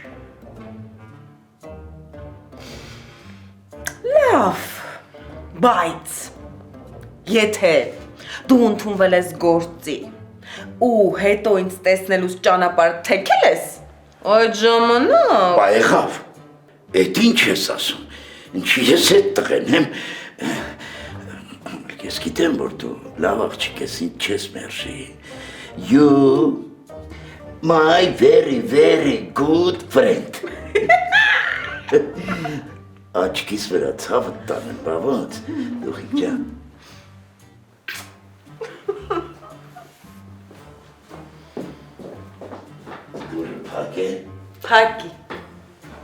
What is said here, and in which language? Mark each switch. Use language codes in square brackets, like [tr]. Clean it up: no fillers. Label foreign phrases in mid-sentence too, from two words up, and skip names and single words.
[hy] Լավ, բայց եթե դու ընդունվել ես գործի ու հետո ինձ տեսնելուց ճանապարհ թեքել ես, այդ ժամանակ Բա եղավ, էդ ինչ ես ասում, ինչի ես էդ տղեն եմ, ես գիտեմ, որ դու լավ աղջիկ ես, ինձ չես մերժի, [en] you, my very, very good friend, [hy] աչքիս վրա ցավը տանեմ, բա ոնց, դուխիկ ջան, Փակի։ Փակի։